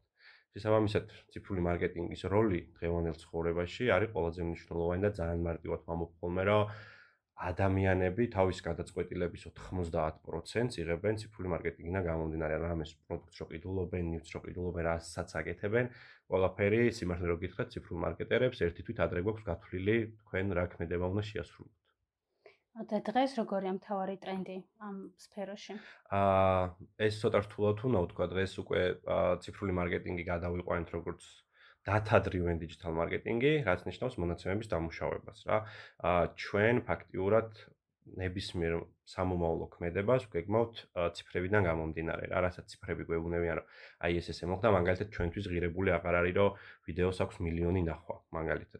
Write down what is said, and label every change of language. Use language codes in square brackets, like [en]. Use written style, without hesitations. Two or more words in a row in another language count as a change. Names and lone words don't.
[ka] შესაბამისად, ციფრული მარკეტინგის როლი დღევანდელ ცხოვრებაში არის ყველაზე მნიშვნელოვანი და ძალიან მარტივად ვამბობ, რომ ადამიანები თავის გადაწყვეტილების 90% იღებენ ციფრული მარკეტინგიდან გამომდინარე, რამეს პროდუქტს რო ყიდულობენ, ნივთს რო ყიდულობენ, რასაც აკეთებენ, ყველაფერი სიმართლე რო გითხრათ ციფრულ მარკეტერებს ერთი თვით ადრე გვაქვს გათვლილი თქვენ რა ქმედება უნდა შეასრულოთ. და დღეს როგორია მთავარი ტრენდი ამ სფეროში? ეს ცოტა რთულად უნდა ვთქვა, დღეს უკვე ციფრული მარკეტინგი გადავიყვანეთ როგორც [en] data-driven digital marketing- [ka] ი, რაც ნიშნავს მონაცემების დამუშავებას რა. ჩვენ ფაქტიურად ნებისმიერ სამომავლო ქმედებას ვგეგმავთ ციფრებიდან გამომდინარე რა, რასაც ციფრები გვეუბნებიან, რომ აი ეს ესე მოხდა, მაგალითად ჩვენთვის ღირებული აღარ არის, რომ ვიდეოს აქვს მილიონი ნახვა, მაგალითად.